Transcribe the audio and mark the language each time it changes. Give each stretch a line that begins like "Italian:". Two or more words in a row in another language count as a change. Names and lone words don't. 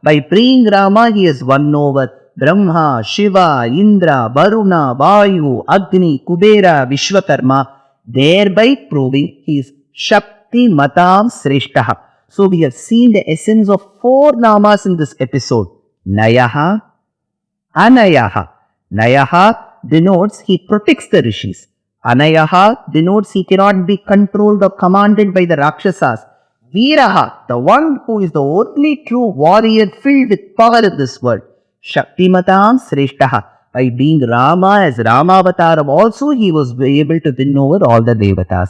English: By bringing Rama, he has won over Brahma, Shiva, Indra, Varuna, Vayu, Agni, Kubera, Vishwakarma, thereby proving he is Shaktimatam Sreshtaha. So we have seen the essence of 4 namas in this episode. Nayaha, Anayah. Nayaha denotes he protects the rishis. Anayah denotes he cannot be controlled or commanded by the Rakshasas. Veeraha, the one who is the only true warrior filled with power in this world. Shaktimatam Sreshtaha. By being Rama as Ramavataram also, he was able to win over all the devatas.